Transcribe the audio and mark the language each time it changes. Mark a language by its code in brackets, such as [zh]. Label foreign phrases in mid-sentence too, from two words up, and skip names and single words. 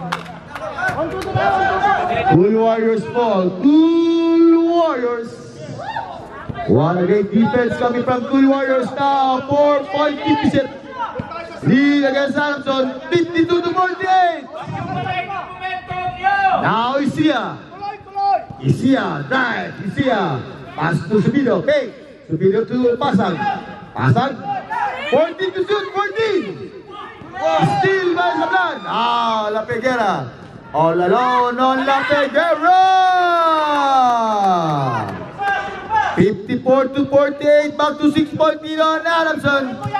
[en] Cool Warriors fall. Cool Warriors. One great defense coming from Cool Warriors now. 4.50 lead against Adamson. 52 to 48. Now Isia. Isia drive. Isia. Pass to Subido. Okay. Subido to Pasag. Pasag. 14 to shoot. 14. Steal by Sablan. La Peguera. All alone on La Peguera. 54 to 48. Back to 6-point lead on Adamson.